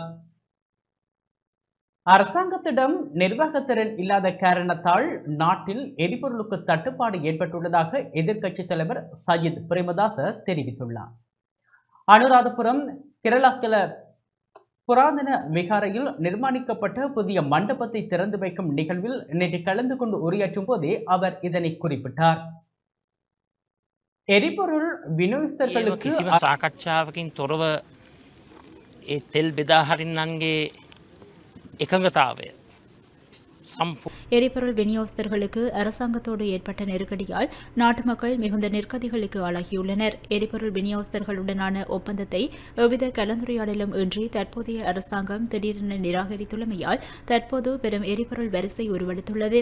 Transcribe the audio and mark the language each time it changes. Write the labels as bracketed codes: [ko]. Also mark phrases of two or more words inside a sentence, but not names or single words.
[ta] அரசாங்கத்திடம் நிர்வாகத்திறன் இல்லாத காரணத்தால் நாட்டில் எரிபொருளுக்கு தட்டுப்பாடு ஏற்பட்டுள்ளதாக எதிர்க்கட்சித் தலைவர் சஜித் பிரேமதாச தெரிவித்துள்ளார். அனுராதபுரம் கேரளத்தில புராதன விகாரையில் நிர்மாணிக்கப்பட்ட புதிய மண்டபத்தை திறந்து வைக்கும் நிகழ்வில் நேற்று கலந்து கொண்டு உரையாற்றும் போதே அவர் இதனை குறிப்பிட்டார். எரிபொருள் விநியோகஸ்தர்களுக்கு [si] කිසිම සාකච්ඡාවකින් තොරව ඒ තෙල් බෙදා හරින්නන්ගේ එකඟතාවය [ta] எரிபொருள் விநியோகஸ்தர்களுக்கு அரசாங்கத்தோடு ஏற்பட்ட நெருக்கடியால் நாட்டு மக்கள் மிகுந்த நெருக்கடிகளுக்கு ஆளாகியுள்ளனர். எரிபொருள் விநியோகஸ்தர்களுடனான ஒப்பந்தத்தை எவ்வித கலந்துரையாடலும் இன்றி தற்போதைய அரசாங்கம் திடீரென நிராகரித்துள்ளமையால் தற்போது பெரும் எரிபொருள் வரிசை உருவெடுத்துள்ளது.